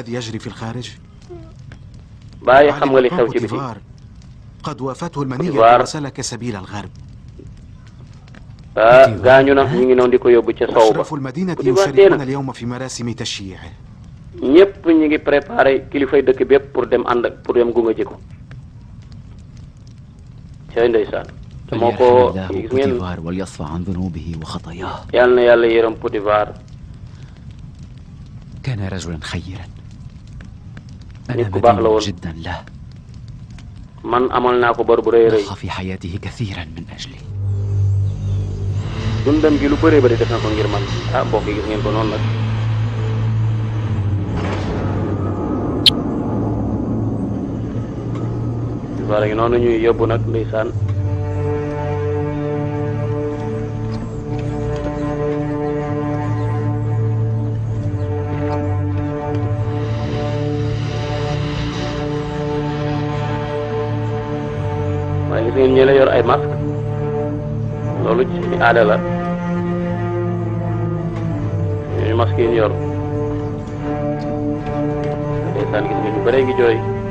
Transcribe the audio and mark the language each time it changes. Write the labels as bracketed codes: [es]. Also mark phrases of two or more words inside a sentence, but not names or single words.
[wo] bàyyi xam nga li xew ci biti Potifar gaañu na ñu ngi noonu di ko yóbbu ca sow ba Potifar dee na ñëpp ñu ngi préparé kilifay dëkk bépp pour dem ànd ak pour dem gunge ji ko cay ndeysaan moo ko gis ngeen [ar] وليصفى عن ذنوبه وخطاياه. [wo] yal na yàlla yërëm Potifar. [ar] كان رجلا خيرا. [wo] nit ku baax la woon [ar] جدا له. [wo] man amal naa ko bor bu rëy rëy. [ar] ضحى في حياته كثيرا من أجلي. [wo] dundam gi lu bëree bëri def na ko ngir man ah mbokk yi gis ngeen ko noonu nag. Potifar gi noonu ñuy yóbbu nag ndeysaan. waaye gis ngeen ñi la yor ay masque loolu ci aada la ñooñu masque yi ñu yor ndeysaan gis ngeen ñu bëree ngi jooy.